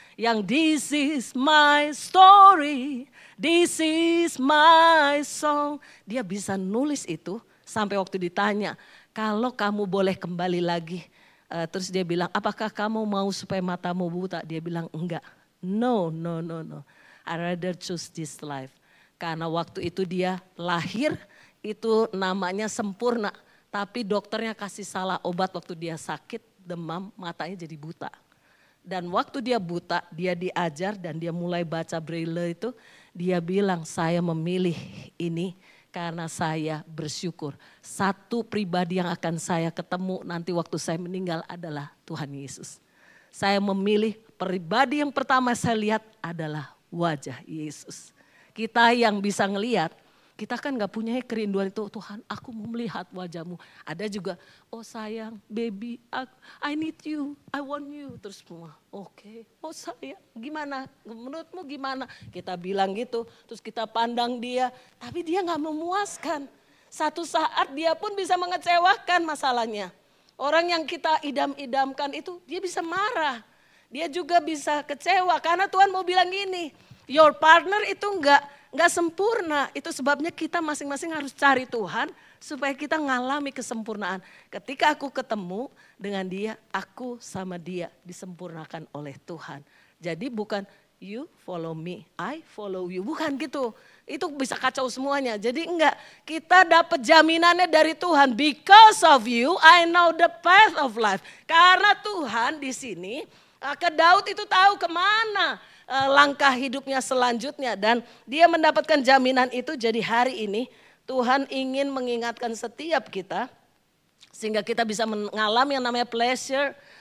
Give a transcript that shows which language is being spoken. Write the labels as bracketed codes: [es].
[en] Yang this is my story, this is my song. [id] Dia bisa nulis itu sampai waktu ditanya, kalau kamu boleh kembali lagi. Terus dia bilang, apakah kamu mau supaya matamu buta? Dia bilang enggak. [en] No. I rather choose this life. [id] Karena waktu itu dia lahir, itu namanya sempurna. Tapi dokternya kasih salah obat waktu dia sakit, demam, matanya jadi buta. Dan waktu dia buta, dia diajar dan dia mulai baca braille itu, dia bilang saya memilih ini karena saya bersyukur. Satu pribadi yang akan saya ketemu nanti waktu saya meninggal adalah Tuhan Yesus. Saya memilih pribadi yang pertama saya lihat adalah wajah Yesus. Kita yang bisa ngelihat, kita kan gak punya kerinduan itu, Tuhan aku mau melihat wajahmu. Ada juga, oh sayang, [en] baby, I need you, I want you. [id] Terus semua, oke, oh sayang, gimana, menurutmu gimana? Kita bilang gitu, terus kita pandang dia, tapi dia gak memuaskan. Satu saat dia pun bisa mengecewakan masalahnya. Orang yang kita idam-idamkan itu, dia bisa marah. Dia juga bisa kecewa, karena Tuhan mau bilang gini, [en] your partner [id] itu nggak sempurna, itu sebabnya kita masing-masing harus cari Tuhan supaya kita ngalami kesempurnaan. Ketika aku ketemu dengan dia, aku sama dia disempurnakan oleh Tuhan. Jadi bukan [en] you follow me, I follow you, [id] bukan gitu. Itu bisa kacau semuanya. Jadi enggak, kita dapat jaminannya dari Tuhan. [en] Because of you, I know the path of life. [id] Karena Tuhan di sini, ke Daud itu tahu kemana langkah hidupnya selanjutnya, dan dia mendapatkan jaminan itu. Jadi hari ini Tuhan ingin mengingatkan setiap kita sehingga kita bisa mengalami yang namanya pleasure.